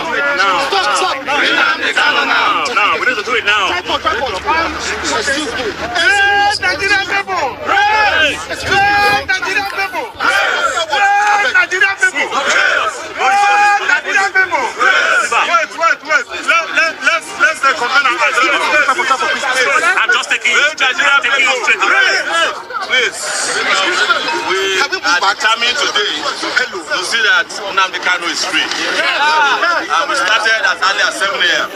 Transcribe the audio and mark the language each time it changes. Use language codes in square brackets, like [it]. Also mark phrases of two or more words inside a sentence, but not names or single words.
[en] Stop. Bring Nnamdi Kanu now. No, we need to do it now. Tripod. Nigerian people! Nigerian people! Nigerian people! Nigerian people! Wait. Let's convene and I'm just taking you straight away. Please. We are determined today to see that Nnamdi Kanu is free. We started as early as 7 a.m.